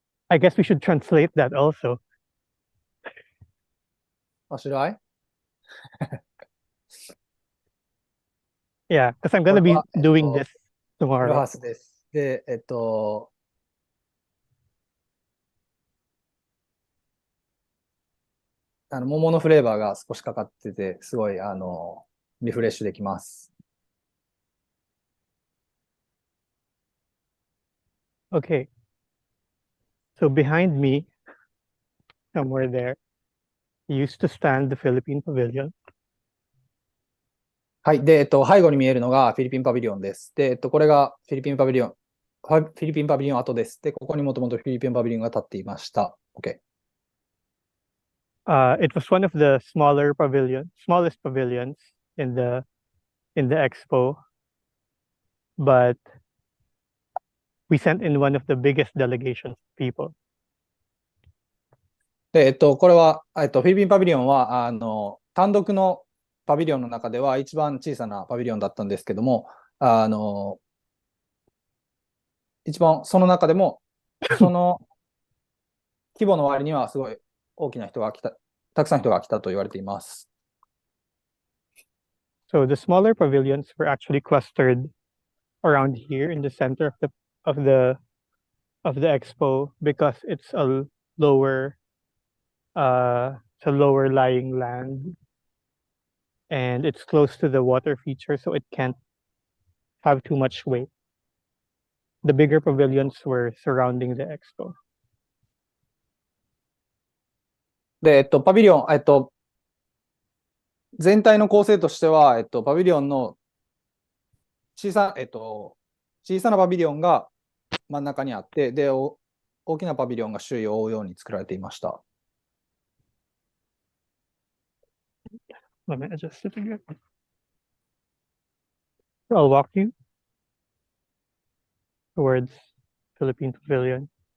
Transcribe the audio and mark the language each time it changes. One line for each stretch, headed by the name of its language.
English: I guess we should translate that also. Oh, should I? Yeah, because I'm gonna be doing this
Japanese: イロ
English: tomorrow.
Japanese: ハスです。で、桃のフレーバーが少しかかってて、すごい、リフレッシュできます。
English: Okay. So behind me, somewhere there, used to stand the Philippine Pavilion.
Japanese: はい。で、背後に見えるのがフィリピンパビリオンです。で、これがフィリピンパビリオン、フィリピンパビリオン跡です。で、ここにもともとフィリピンパビリオンが立っていました。
English: OK。 It was one of the smallest pavilions in the expo, but we sent in one of the biggest delegations of people.
Japanese: で、これは、フィリピンパビリオンは、単独のパビリオンの中では一番小さなパビリオンだったんですけども、一番その中でも、その規模の割にはすごい大きな人が来た、たくさん人が来たと言われています。
English: So the smaller pavilions were actually clustered around here in the center of the expo because it's a lower lying land and it's close to the water feature, so it can't have too much weight. The bigger pavilions were surrounding the expo.
Japanese: で、パビリオン、全体の構成としては、パビリオンの小さなパビリオンが真ん中にあって、で、大きなパビリオンが周囲を覆うように作られていました。
English: Let me adjust it again. I'll walk you. towards Philippine Pavilion.